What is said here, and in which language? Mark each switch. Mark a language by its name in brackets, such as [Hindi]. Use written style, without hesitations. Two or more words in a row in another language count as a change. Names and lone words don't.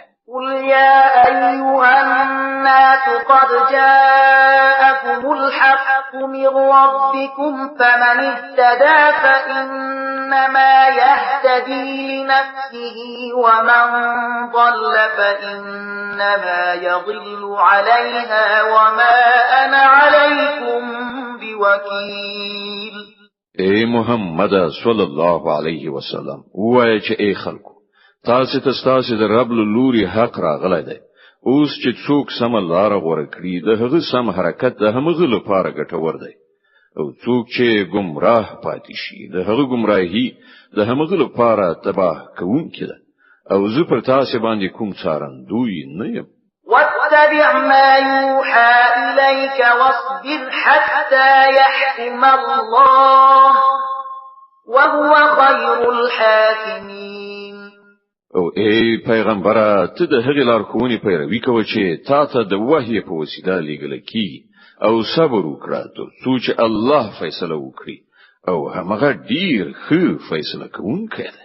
[Arabic] قل يا أيها الناس قد جاءكم الحق من ربكم فمن اهتدى فإنما يهتدي لنفسه ومن ضل فإنما يضل عليها وما أنا عليكم بوكيل. [Pashto] اے محمد [Arabic] صلی الله علیه وسلم [Pashto] وایي چې اے خلکو تاسو ته تاسو د رب لوري حق راغلی دی. اوس چې څوک سم لار غوړه کړی د هغه سم حرکت د همغه لپاره ګټور دی او څوک چې گمراه پاتې شي د هغه گمراهي د همغه لپاره تباه کوونکی ده او زه پر تاسو باندې کوم څارندوی نه یم. [Arabic] واتبع ما يوحى إليك واصبر حتى يحكم الله وهو خير الحاكمين. [Pashto] او ای پیغمبره ته د هغې لارښوونې پیروي کوه چې تا ته د وحی په وسیله لیږل کیږي او صبر وکړه تر څو چې الله فیصله وکړي او هغه ډیر ښه فیصله کوونکی دی.